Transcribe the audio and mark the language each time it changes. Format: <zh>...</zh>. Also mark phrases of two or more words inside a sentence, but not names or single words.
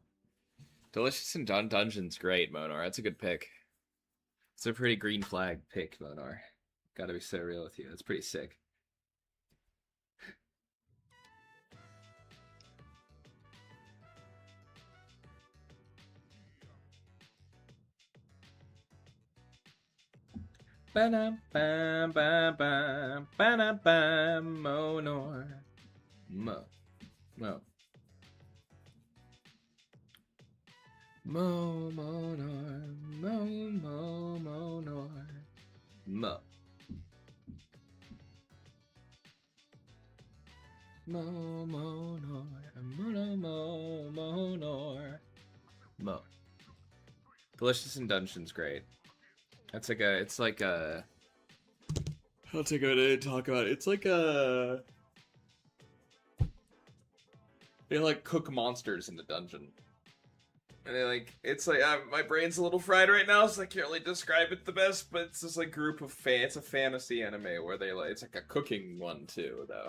<en>Delicious and Dungeon's great, Monar. That's a good pick. It's a pretty green flag pick, Monar. Gotta be so real with you. That's pretty sick. Ba-dum-bam-bam-bam, ba-dum-bam, Monor. Mo. Mo. Mo, Monor. Mo, Mo, Monor. Mo. Mo, Monor. Mono, Mo, Monor. Mo. Delicious and Dungeon's great. That's like a, it's like a, I'll take a minute to talk about it. It's like a, they like cook monsters in the dungeon. And they like, it's like, my brain's a little fried right now, so I can't really describe it the best, but it's this like group of it's a fantasy anime where they like, it's like a cooking one too, though.</en>